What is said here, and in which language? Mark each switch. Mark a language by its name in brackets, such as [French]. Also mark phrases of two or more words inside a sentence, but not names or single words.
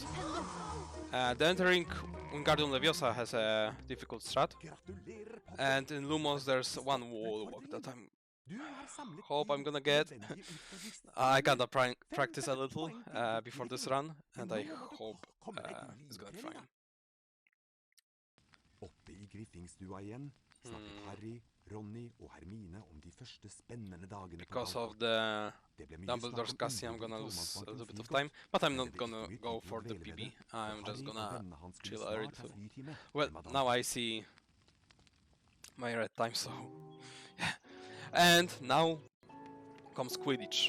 [English] The entering Wingardium Leviosa has a difficult strat, and in Lumos there's one wall walk that hope I'm gonna get. I kinda practice a little before this run, and I hope it's gonna be fine. [Norwegian] Oppe I Griffingstua igjen snakket Harry, Ronny og Hermine om de første spennende dagene på [English] Because of the Dumbledore's casting, I'm gonna lose a little bit of time, but I'm not gonna go for the PB. I'm just gonna chill a little. Well, now I see my red time, so yeah. And now comes Quidditch.